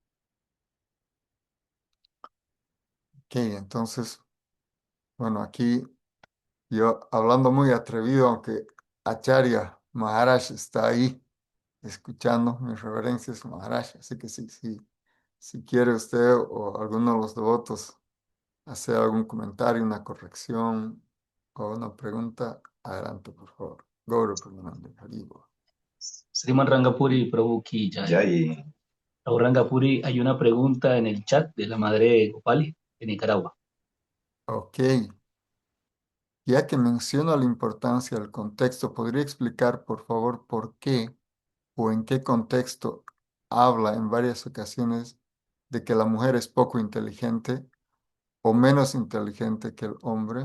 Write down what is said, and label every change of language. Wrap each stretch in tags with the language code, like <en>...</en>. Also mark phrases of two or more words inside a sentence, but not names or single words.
<es>Ok, entonces, bueno, aquí yo hablando muy atrevido, aunque Acharya Maharaj está ahí escuchando mis reverencias, Maharaj. Así que si quiere usted o alguno de los devotos hacer algún comentario, una corrección o una pregunta, adelante, por favor.</es> <bn>Gaurav Premanande, Haribo.</bn> <hi>Sriman Rangapuri, Prabhu ki jai. Jai.</hi> <es>Prabhu Rangapuri, hay una pregunta en el chat de la madre Gopali de Nicaragua. Ok, ya que menciona la importancia del contexto, ¿podría explicar, por favor, por qué o en qué contexto habla en varias ocasiones de que la mujer es poco inteligente o menos inteligente que el hombre?</es>